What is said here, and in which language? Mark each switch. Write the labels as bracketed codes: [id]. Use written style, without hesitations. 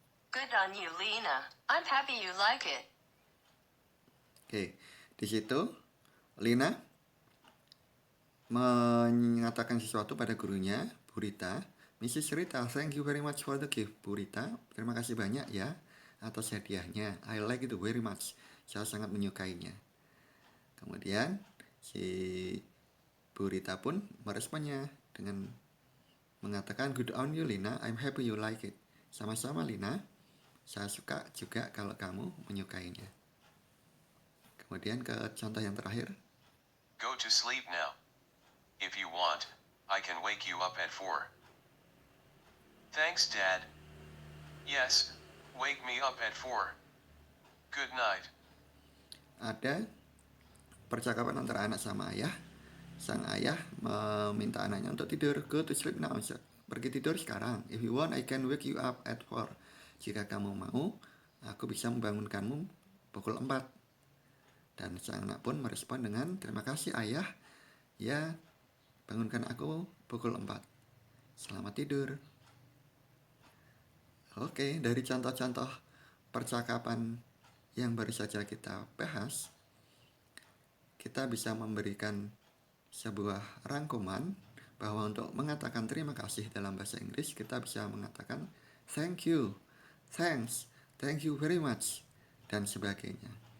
[en] Good on you, Lena. I'm happy you like it. [id] Oke, di situ Lina mengatakan sesuatu pada gurunya, Bu Rita. Mrs. [en] Rita, thank you very much for the gift. [id] Bu Rita, terima kasih banyak ya atas hadiahnya. [en] I like it very much. [id] Saya sangat menyukainya. Kemudian si Bu Rita pun meresponnya dengan mengatakan [en] good on you Lina, I'm happy you like it. [id] Sama-sama Lina, saya suka juga kalau kamu menyukainya. Kemudian ke contoh yang terakhir. [en] Go to sleep now. If you want, I can wake you up at 4. Thanks, Dad. Yes, wake me up at 4. Good night. [id] Ada percakapan antara anak sama ayah. Sang ayah meminta anaknya untuk tidur. [en] Go to sleep now. [id] Pergi tidur sekarang. [en] If you want, I can wake you up at 4. [id] Jika kamu mau, aku bisa membangunkanmu pukul 4. Dan sang anak pun merespon dengan terima kasih ayah. Ya, bangunkan aku pukul 4. Selamat tidur. Oke, dari contoh-contoh percakapan yang baru saja kita bahas, kita bisa memberikan sebuah rangkuman bahwa untuk mengatakan terima kasih dalam bahasa Inggris, kita bisa mengatakan thank you, thanks, thank you very much, dan sebagainya.